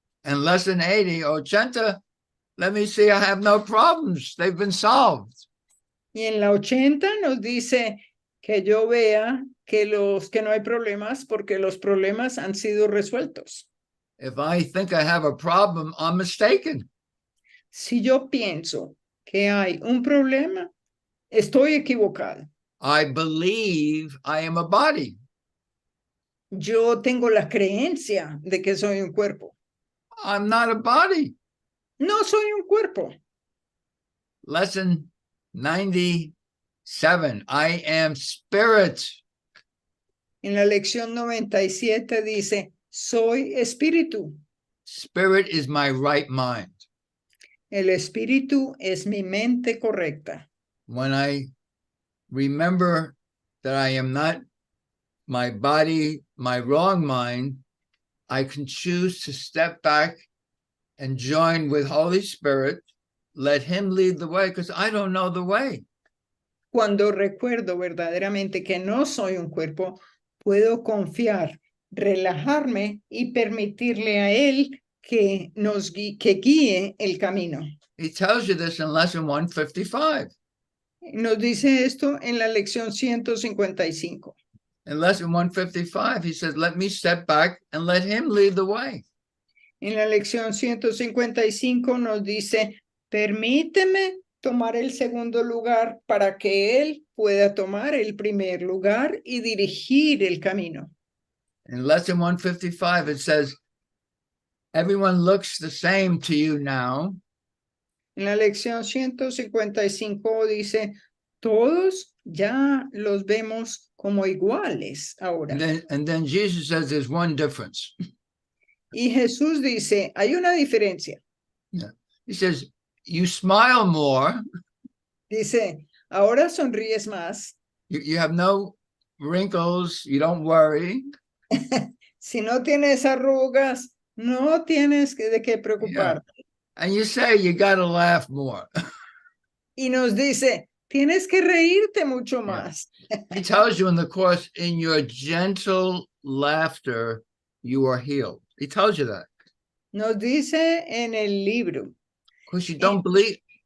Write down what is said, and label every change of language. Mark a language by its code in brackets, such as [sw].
[en] And lesson 80, let me see, I have no problems. They've been solved. [es] Y en la 80 nos dice que yo vea que no hay problemas porque los problemas han sido resueltos. [en] If I think I have a problem, I'm mistaken. [es] Si yo pienso que hay un problema, Estoy equivocado. [en] I believe I am a body. [es] Yo tengo la creencia de que soy un cuerpo. [en] I'm not a body. [es] No soy un cuerpo. [en] Lesson 97. I am spirit. [es] En la lección 97 dice, soy espíritu. [en] Spirit is my right mind. [es] El espíritu es mi mente correcta. [en] When I remember that I am not my body, my wrong mind, I can choose to step back and join with Holy Spirit, let him lead the way, because I don't know the way. [es] Cuando recuerdo verdaderamente que no soy un cuerpo, puedo confiar, relajarme y permitirle a él que que guíe el camino. [en] He tells you this in lesson 155. [es] Nos dice esto en la lección 155. [en] In lesson 155, he says, let me step back and let him lead the way. [es] En la lección 155 nos dice, permíteme tomar el segundo lugar para que él pueda tomar el primer lugar y dirigir el camino. [en] In lesson 155, it says, everyone looks the same to you now. [es] En la lección 155 dice, todos ya los vemos como iguales ahora. [en] And then Jesus says there's one difference. [es] Y Jesús dice, hay una diferencia. [en] Yeah. He says, you smile more. [es] Dice, ahora sonríes más. [en] You have no wrinkles. You don't worry. [es] Si no tienes arrugas, no tienes de qué preocuparte. [en] Yeah. And you say you got to laugh more. [es] Y nos dice, tienes que reírte mucho más. [en] He tells you in the course, in your gentle laughter, you are healed. He tells you that. [es] Nos dice en el libro. [en] Because you don't believe.